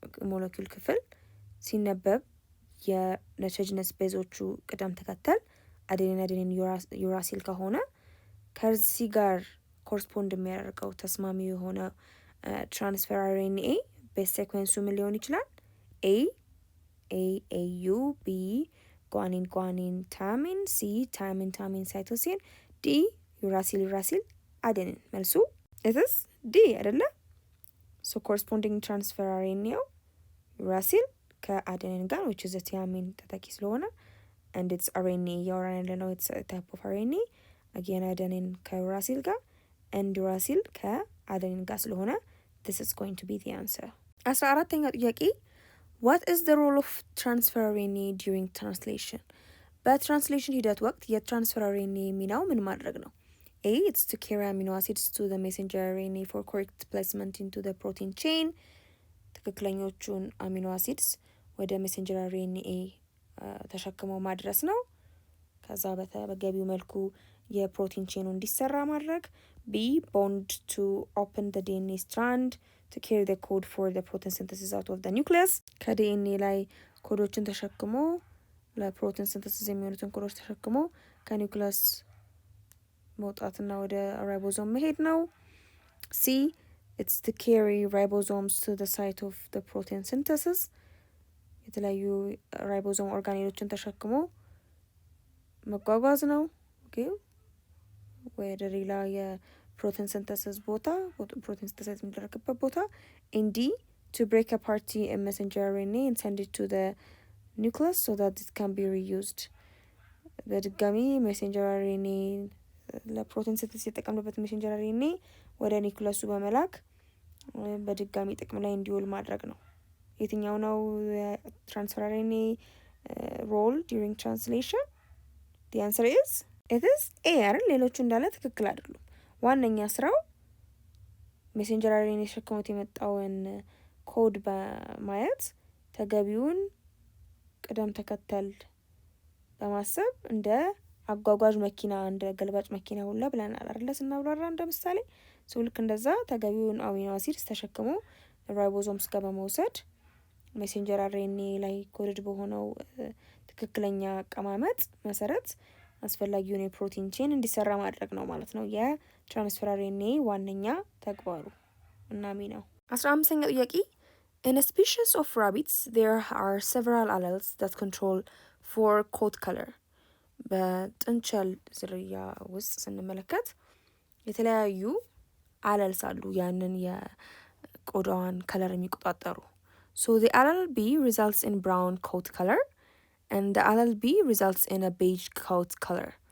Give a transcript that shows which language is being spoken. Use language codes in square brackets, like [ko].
[am] ሞለኪውል ክፍል ሲነበብ የናይትሮጅነስ ቤዞቹ ቅደም ተከተል አዴኒን ዩራሲል ከሆነ ከዚህ ጋር ኮረስፖንድ የሚያደርገው ተስማሚ የሆነ ትራንስፈር አርኤንኤ ቤዝ ሴኩዌንሱ ምን ሊሆን ይችላል? ኤዩ፣ ቢ ጓኒን ታሚን፣ ሲ ታሚን ሳይቶሲን፣ ዲ ዩራሲል አዴኒን። መልሱ ኢትስ ዲ አይደለ? ሶ ኮረስፖንዲንግ ትራንስፈር አርኤንኤው ዩራሲል ከአዴኒን ጋር [en] which is a thiamine [am] ተተኪ ስለሆነ [en] and it's RNA [am] እያወራን ያለነው [en] it's a type of RNA again adenine [am] ከዩራሲል ጋር and ዩራሲል ከአዴኒን ጋር ስለሆነ [en] this is going to be the answer. [am] 14ኛው ጥያቄ [en] what is the role of transfer RNA during translation? [am] በትራንስሌሽን ሂደት ወቅት የትራንስፈር RNA ሚናው ምን ማድረግ ነው? [en] A it's to carry amino acids to the messenger RNA for correct placement into the protein chain. [am] ትክክለኞቹን አሚኖ አሲድስ ወደ ሜሴንጀር አርኤንኤ ተሸክመው ማድረስ ነው። ከዛ በገቢው መልኩ የፕሮቲን ቼኑ እንዲሰራ ማድረግ። [en] ቢ ቦንድ ቱ ኦፕን the DNA strand to carry the code for the protein synthesis out of the nucleus. [am] ከዲኤንኤ ላይ ኮዶችን ተሸክሞ ለፕሮቲን ሲንተሲስ የሚሆኑትን ኮዶች ተሸክሞ ከኒውክለስ መውጣትና ወደ ራይቦዞም መሄድ ነው። ሲ [en] it's to carry ribosomes to the site of the protein synthesis. [am] የተለያዩ ራይቦዞም ኦርጋኔሎችን ተሸክሞ መጓጓዝ ነው። ኦኬ ወደ ሌላ የፕሮቲን ሲንተሲስ ቦታ ፕሮቲን ሲንተሲስ የሚደረግበት ቦታ። [en] ኤንዲ to break apart a messenger RNA and send it to the nucleus so that it can be reused. [am] በድጋሚ ሜሴንጀር አርኤንኤ ለፕሮቲን ሲንተሲስ የተጠቀምንበት ሜሴንጀር አርኤንኤ ወደ ኒውክለሱ በመላክ በድጋሚ ጥቅም ላይ እንዲውል ማድረግ ነው። የትኛው ነው [en] ትራንስፈር አርኤንኤ ሮል ዱሪንግ ትራንስሌሽን? the answer is it is A [am] አይደል? ሌሎቹ እንዳለ ትክክል አይደሉም። ዋነኛ ስራው ሜሴንጀር አርኤንኤ ተሸክሞት የመጣውን ኮድ በማየት ተገቢውን ቅደም ተከተል በማሰብ እንደ አጓጓዥ መኪና እንደ ገልባጭ መኪና ሁላ ብለናል አይደል? ስናብራራ እንደ ምሳሌ ሰው ልክ እንደዛ ተገቢውን አሚኖ አሲድስ ተሸክሞ ራይቦዞምስ ጋር በመውሰድ ሜሴንጀር አርኤንኤ ላይ ኮድድ በሆነው ትክክለኛ አቀማመጥ መሰረት አስፈላጊውን የፕሮቲን ቼን እንዲሰራ ማድረግ ነው ማለት ነው የትራንስፈር አርኤንኤ ዋነኛ ተግባሩ እና ሚናው። 15ኛ ጥያቄ [en] in a species of rabbits there are several alleles that control for coat color. [am] በጥንቸል ዝርያ ውስጥ ስንመለከት የተለያዩ አለልስ አሉ ያንን የቆዳዋን ከለር የሚቆጣጠሩ። [en] so the allele B results in brown coat color and the allele B results in a beige coat color.